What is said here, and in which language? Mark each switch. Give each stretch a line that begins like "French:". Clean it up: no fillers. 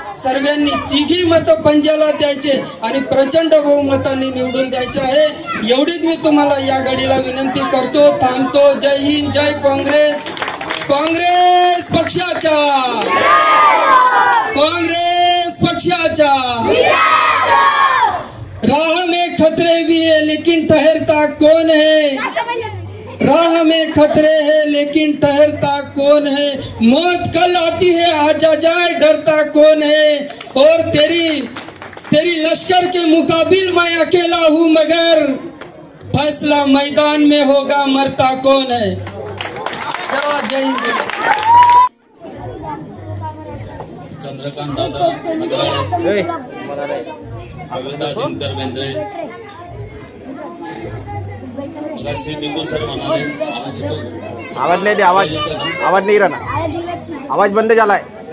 Marathi: सर्वांनी 3 मतं पंजाला द्यायचे आणि प्रचंड बहुमतांनी निवडून द्यायचे आहे. एवढीच मी तुम्हाला या घडीला विनंती करतो. थांबतो. जय हिंद, जय काँग्रेस पक्षाचा, काँग्रेस पक्षाचा.
Hindi: राह में खतरे भी है लेकिन ठहरता कौन है, राह में खतरे है लेकिन ठहरता कौन है, मौत कल आती है आजा जाए डरता कौन है, और तेरी लश्कर के मुकाबिल मैं अकेला हूँ मगर फैसला मैदान में होगा मरता कौन है. जय हिंद.
Marathi: चंद्रकांत दादा अग्राळे, कविता दिनकर बेंद्रे, मगाशी दीपू सर म्हणाले, आवाज नाही दे, आवाज नाही राहणार, आवाज बंद झालाय.